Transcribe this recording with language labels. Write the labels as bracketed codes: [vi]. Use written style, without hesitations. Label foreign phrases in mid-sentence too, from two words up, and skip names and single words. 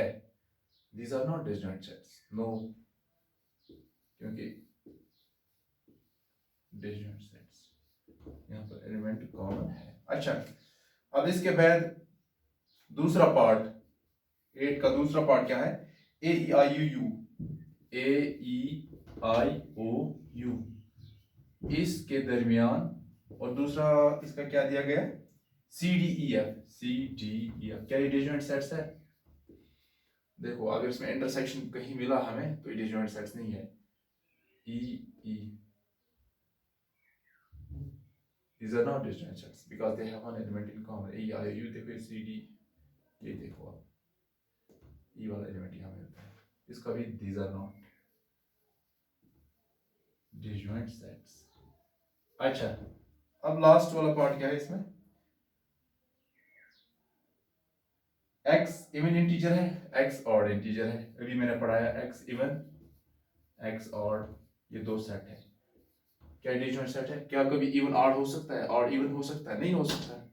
[en] these are not disjoint sets, no, क्योंकि disjoint sets, नो, क्योंकि डिसजॉइंट सेट्स [hi] यहाँ पर [en] element common है. [hi] अच्छा, अब इसके बाद दूसरा पार्ट 8 का दूसरा पार्ट क्या है, [en] a e i u u. [hi] a e i o u इसके दरमियान. और दूसरा इसका क्या दिया गया है, [en] c d e f. [hi] c d e f क्या ये [en] disjoint sets [hi] है. देखो अगर इसमें इंटरसेक्शन कहीं मिला हमें तो ये [en] disjoint sets [hi] नहीं है. [en] e e these are not disjoint sets because they have one element in common. [hi] a i u देखो c d, ये देखो आप e वाला एलिमेंट यहाँ मिलता है, इसका भी [en] these are not disjoint sets. [hi] अच्छा, अब लास्ट वाला पार्ट क्या है इसमें, x [en] even integer [hi] है, x [en] odd integer [hi] है. अभी मैंने पढ़ाया x इवन x ऑड, ये दो सेट है. क्या [en] disjoint set [hi] है, क्या कभी [en] even odd [hi] हो सकता है, [en] odd even [hi] हो सकता है, नहीं हो सकता है.